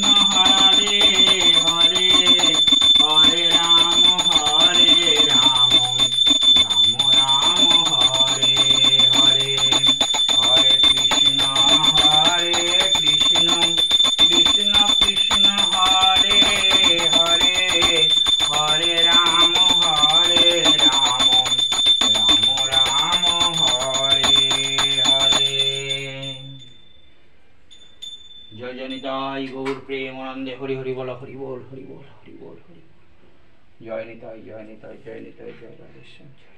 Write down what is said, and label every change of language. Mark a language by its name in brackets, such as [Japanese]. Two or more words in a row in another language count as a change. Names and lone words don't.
[Bangla] হরে হরে হরে রাম রাম রাম হরে হরে হরে কৃষ্ণ কৃষ্ণ কৃষ্ণ হরে হরে হরে রাম রাম রাম হরে হরে। জয় জনিতাই গৌর প্রেমানন্দে হরি হরি বল হরি বল হরি বল হরি বল হরি জয় নিতাই জয় নিতাই জয় নিতাই জয় রাধেশ্যাম।